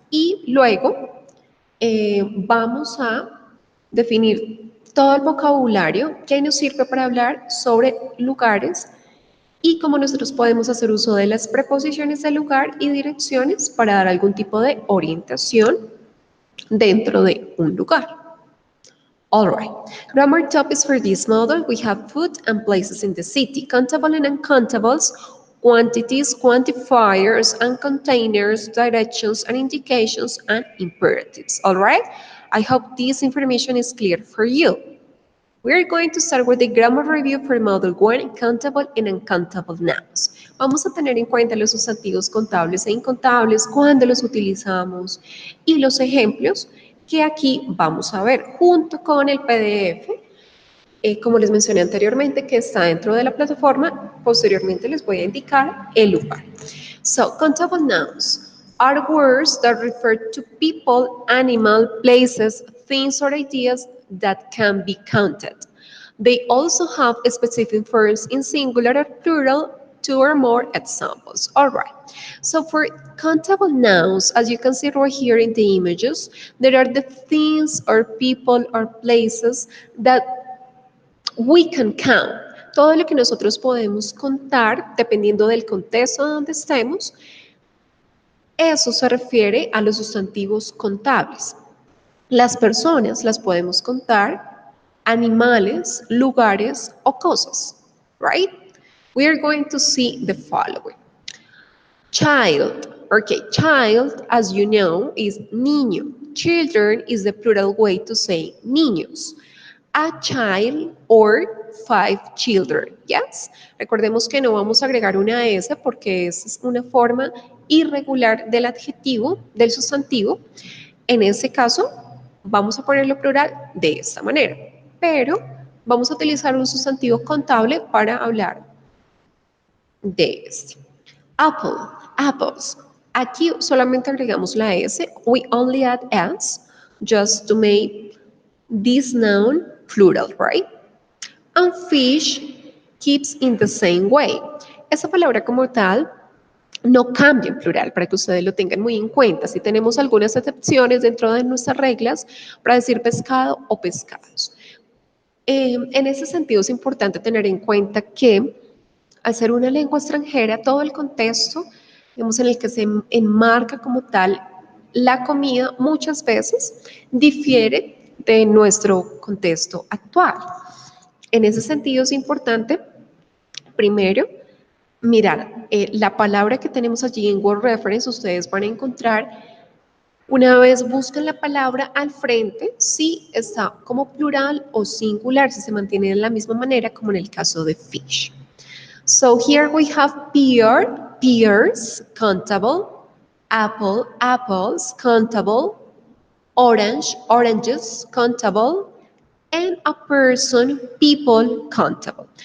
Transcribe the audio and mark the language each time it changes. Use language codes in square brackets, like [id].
[es] Y luego vamos a definir todo el vocabulario que nos sirve para hablar sobre lugares y cómo nosotros podemos hacer uso de las preposiciones de lugar y direcciones para dar algún tipo de orientación dentro de un lugar. [en] All right. Grammar topics for this model, we have food and places in the city, countable and uncountables, quantities, quantifiers, and containers, directions and indications, and imperatives. All right? I hope this information is clear for you. We're going to start with the grammar review for Model 1, countable and uncountable nouns. [es] Vamos a tener en cuenta los sustantivos contables e incontables, cuándo los utilizamos y los ejemplos que aquí vamos a ver junto con el PDF, como les mencioné anteriormente, que está dentro de la plataforma. Posteriormente les voy a indicar el lugar. [en] So, countable nouns are words that refer to people, animal, places, things, or ideas that can be counted. They also have specific verbs in singular or plural, two or more examples. All right. So for countable nouns, as you can see right here in the images, there are the things or people or places that we can count. [es] Todo lo que nosotros podemos contar, dependiendo del contexto donde estemos, eso se refiere a los sustantivos contables. Las personas las podemos contar, animales, lugares o cosas, right? [en] We are going to see the following. Child. Okay, child, as you know, is niño. Children is the plural way to say niños. A child or 5 children. Yes. [es] Recordemos que no vamos a agregar una S porque es una forma irregular del adjetivo, del sustantivo. En ese caso, vamos a ponerlo plural de esta manera. Pero vamos a utilizar un sustantivo contable para hablar de este. Apple, apples. Aquí solamente agregamos la S. [en] We only add S just to make this noun plural, right? And fish keeps in the same way. [es] Esa palabra como tal no cambia en plural, para que ustedes lo tengan muy en cuenta. Si tenemos algunas excepciones dentro de nuestras reglas para decir pescado o pescados. En ese sentido es importante tener en cuenta que al ser una lengua extranjera, todo el contexto, digamos, en el que se enmarca como tal la comida, muchas veces difiere de nuestro contexto actual. En ese sentido es importante, primero, mirar la palabra que tenemos allí en Word Reference, ustedes van a encontrar, una vez buscan la palabra al frente, si está como plural o singular, si se mantiene de la misma manera como en el caso de fish. [en] So here we have pear, pears, countable, apple, apples, countable, orange, oranges, countable, and a person, people, countable.